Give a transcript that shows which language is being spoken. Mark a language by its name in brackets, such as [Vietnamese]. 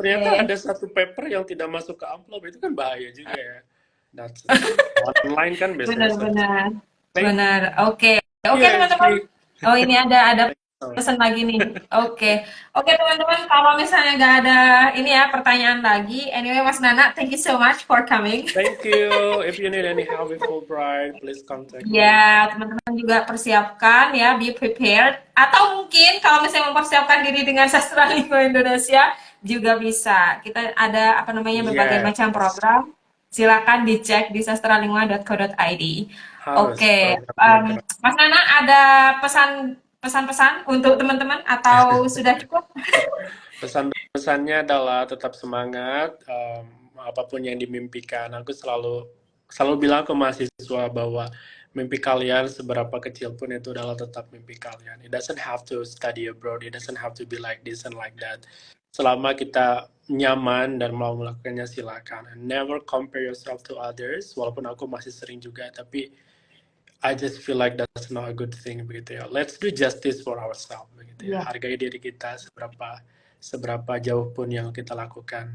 [Indonesian] ternyata ada satu paper yang tidak masuk ke amplop, itu kan bahaya juga ya. [English] That's online [Indonesian] kan biasanya selesai. Benar-benar, [English] Thank [Indonesian] benar. Oke, [English] you, [Indonesian] oke teman-teman. [English] Ashley. [Indonesian] Oh ini ada [English] Thank you so much. [Indonesian] pesan lagi nih. Oke, oke teman-teman. Kalau misalnya nggak ada ini ya pertanyaan lagi. [English] Anyway, Mas Nana, thank you so much for coming. Thank you. If you need any help with Fulbright, please contact me. [Indonesian] Ya, teman-teman juga persiapkan ya, [English] be prepared. [Indonesian] Atau mungkin kalau misalnya mempersiapkan diri dengan sastra lingkungan Indonesia juga bisa. Kita ada apa namanya berbagai macam [English] Yes, [Indonesian] program. Silakan dicek di sastralingkungan.co.id. harus Oke, programnya keren. Mas Nana ada pesan-pesan untuk teman-teman atau sudah cukup? Pesan-pesannya adalah tetap semangat, apapun yang dimimpikan. Aku selalu selalu bilang ke mahasiswa bahwa mimpi kalian seberapa kecil pun itu adalah tetap mimpi kalian. [English] It doesn't have to study abroad, it doesn't have to be like this and like that. [Indonesian] Selama kita nyaman dan mau melakukannya silakan. [English] And never compare yourself to others, [Indonesian] walaupun aku masih sering juga, tapi [English] I just feel like that's not a good thing begitu ya. Let's do justice for ourselves begitu ya. [Indonesian] Iya. Hargai diri kita seberapa seberapa jauh pun yang kita lakukan.